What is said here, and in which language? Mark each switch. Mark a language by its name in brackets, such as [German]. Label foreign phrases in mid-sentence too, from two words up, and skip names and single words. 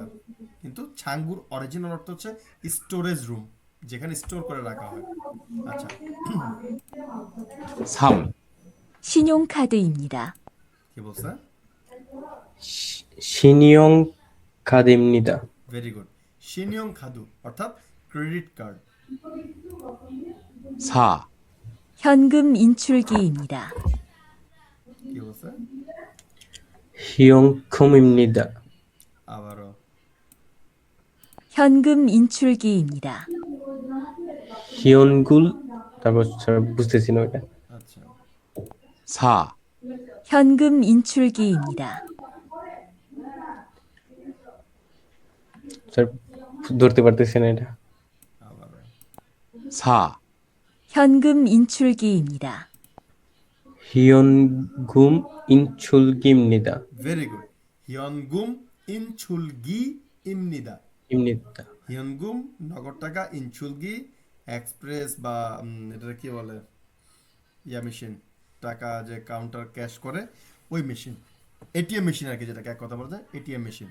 [Bangla] কিন্তু ছাঙ্গুর অরিজিনাল অর্থ হচ্ছে স্টোরেজ রুম, যেখানে স্টোর করে রাখা হয়। আচ্ছা, 3, [Korean] 신용카드입니다. [Bangla] কি বলছে? [Korean] 신용카드입니다. [English] very good. [Korean] 신용 카드 [Bangla] অর্থাৎ ক্রেডিট কার্ড। 4, [Korean] 현금 인출기입니다. [Bangla] কি বলছে? [Korean] 희용금입니다. [Bangla] আবারও। [Korean] 현금 인출기입니다. [Bangla] হিয়নগুল, তারপর স্যার বুঝতেছি না ওটা। আচ্ছা, 4, [Korean] 현금 인출기입니다. [Bangla] স্যার ধরতে পারতেছি না এটা। আবারও। 4, [Korean] 현금 인출기입니다. হিয়নগুম 인출기입니다. [English] very good. [Korean] 현금 인출기 입니다. 입니다. [Bangla] হিয়নগুম নগদ টাকা, ইনছুলগি এক্সপ্রেস বা এটা কি বলে, ইয়া মেশিন, টাকা যে কাউন্টার ক্যাশ করে ওই মেশিন, [English] ATM machine [Bangla] আর কি, যেটাকে এক কথা বলা যায় [English] ATM machine.